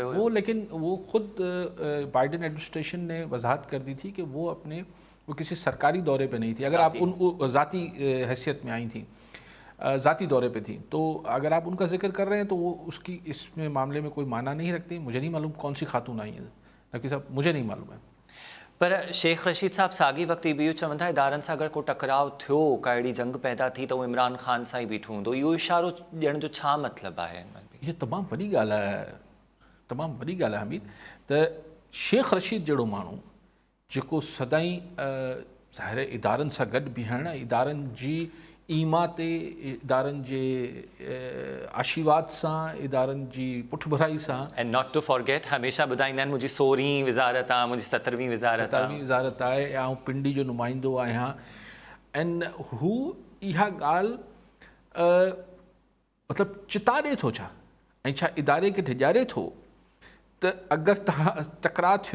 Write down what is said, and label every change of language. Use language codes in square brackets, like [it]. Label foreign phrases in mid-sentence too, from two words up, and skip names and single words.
[ur] وہ، لیکن وہ خود بائیڈن ایڈمنسٹریشن نے وضاحت کر دی تھی کہ وہ کسی سرکاری دورے پہ نہیں تھی. اگر آپ ان کو ذاتی حیثیت میں آئی تھیں، ذاتی دورے پہ تھیں، تو اگر آپ ان کا ذکر کر رہے ہیں تو وہ اس میں معاملے میں کوئی معنی نہیں رکھتے. مجھے نہیں معلوم کون سی خاتون آئی ہیں نقوی صاحب، مجھے نہیں معلوم ہے. [sd] پر شیخ رشید صاحب ساگی وقتی بیو چوندا ادارن سا اگر کو ٹکراؤ تھیو کاڑی جنگ پیدا تھی تو عمران خان سائی بیٹھوں تو یہ اشارو ॼण جو چھا مطلب ہے؟ یہ تمام وڈی ॻाल्हि आहे، تمام وڈی ॻाल्हि आहे حمید. त शेख रशीद जहिड़ो माण्हू जेको सदाईं ज़ाहिर इदारनि सां गॾु बीहण, इदारनि जी ईमा ते, इदारनि जे आशीर्वाद सां, इदारनि जी पुठभराई सां, [en] and not to forget [sd] हमेशा ॿुधाईंदा आहिनि मुंहिंजी 16वीं वज़ारत आहे, मुंहिंजी 17वीं वज़ारत आहे, ऐं पिंडी जो नुमाइंदो आहियां. ऐं हू इहा ॻाल्हि मतिलबु चिता ॾिए थो छा, ऐं छा इदारे खे ढिॼारे थो त अगरि तव्हां टकरा थियो.